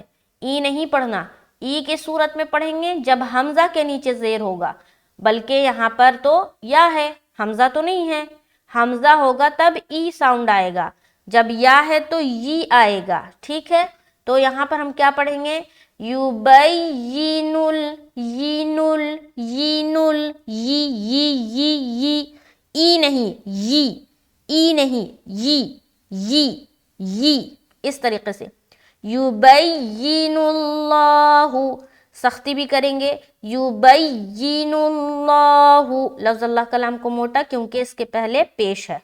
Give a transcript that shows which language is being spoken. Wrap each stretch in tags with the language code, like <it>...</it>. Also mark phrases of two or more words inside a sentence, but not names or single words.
<ur>ای نہیں پڑھنا، ای کے صورت میں پڑھیں گے جب حمزہ کے نیچے زیر ہوگا، بلکہ یہاں پر تو یا ہے، حمزہ تو نہیں ہے. حمزہ ہوگا تب ای ساؤنڈ آئے گا، جب یا ہے تو ی آئے گا. ٹھیک ہے، تو یہاں پر ہم کیا پڑھیں گے؟ یبینل، یینل، یینل، ی ای نہیں، ای نہیں، ی اس طریقے سے. یبین اللہ، سختی بھی کریں گے، یبین اللہ، لفظ اللہ کلام کو موٹا کیونکہ اس کے پہلے پیش ہے.</ur>